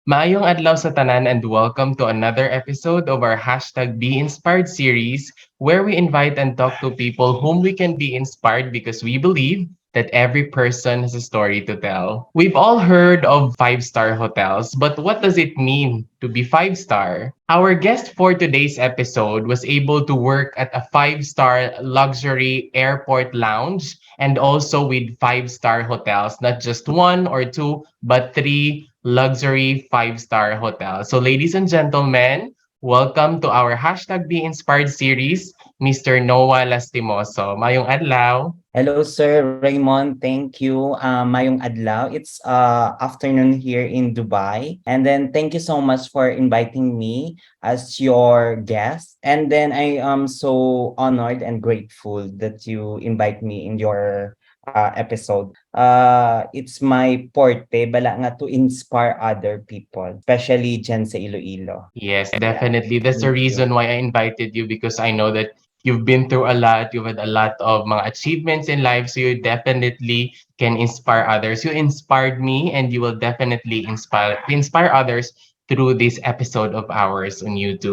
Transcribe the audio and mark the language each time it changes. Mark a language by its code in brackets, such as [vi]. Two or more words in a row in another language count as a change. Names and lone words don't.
[hil] Maayong adlaw sa tanan [en] and welcome to another episode of our Be Inspired series where we invite and talk to people whom we can be inspired because we believe that every person has a story to tell. We've all heard of five-star hotels, but what does it mean to be five-star? Our guest for today's episode was able to work at a five-star luxury airport lounge and also with five-star hotels, not just one or two, but three luxury five-star hotels. So, ladies and gentlemen, welcome to our Be Inspired series, Mr. [hil] Noa Lastimoso. Mayong adlaw. [en] Hello, Sir Raymond. Thank you. [hil] Mayong adlaw. [en] It's afternoon here in Dubai. And then thank you so much for inviting me as your guest. And then I am so honored and grateful that you invite me in your episode. It's my forte [hil] bala nga [en] to inspire other people, [hil] especially dyan sa Iloilo. [en] Yes, Yeah. definitely. That's the Thank you. reason why I invited you because I know that you've been through a lot. You've had a lot of mga achievements in life, so you definitely can inspire others. You inspired me, and you will definitely inspire others through this episode of ours on YouTube.